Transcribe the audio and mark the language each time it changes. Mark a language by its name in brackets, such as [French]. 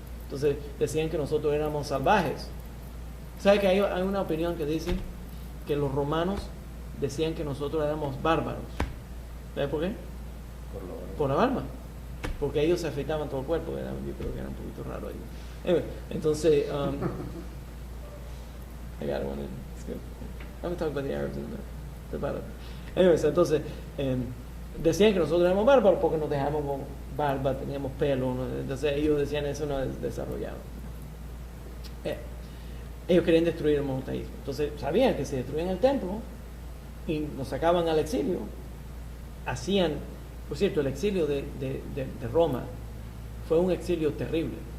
[Spanish] Entonces, decían que nosotros éramos salvajes. ¿Sabe que hay una opinión que dice que los romanos decían que nosotros éramos bárbaros? ¿Sabe por qué? Por la barba. Porque ellos se afeitaban todo el cuerpo. Yo creo que era un poquito raro ahí. [English] Anyway, [Spanish] entonces, [English] I got one. It's good. I'm talking about the Arabs and the barba. [Spanish] Anyways, entonces, decían que nosotros éramos bárbaros porque nos dejamos con barba, teníamos pelo, ¿no? Entonces ellos decían eso no es desarrollado. Ellos querían destruir el monoteísmo. Entonces sabían que si destruían el templo y nos sacaban al exilio, hacían, por cierto, el exilio de Roma fue un exilio terrible.